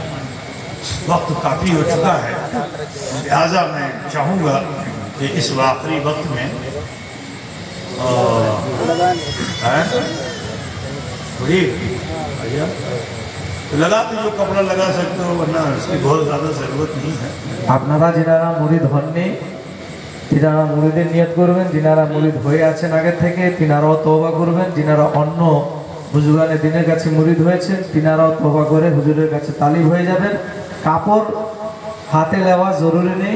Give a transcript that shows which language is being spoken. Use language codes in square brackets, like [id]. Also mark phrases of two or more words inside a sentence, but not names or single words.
[ur] وقت کافی ہو چکا ہے، لہٰذا میں چاہوں گا کہ اس آخری وقت میں لگا تو جو کپڑا لگا سکتے ہو، ورنہ اس کی بہت زیادہ ضرورت نہیں ہے۔ [bn] আপনারা যারা মুরিদ হননি তিনারা মুরিদের নিয়ত করবেন, যিনারা মুরিদ হয়ে আছেন আগে থেকে তিনারাও তওবা করবেন, যিনারা অন্য হুজুরানে দিনের কাছে মুরিদ হয়েছেন তিনারাও তওবা করে হুজুরের কাছে তালিব হয়ে যাবেন। কাপড় হাতে নেওয়া জরুরি নেই।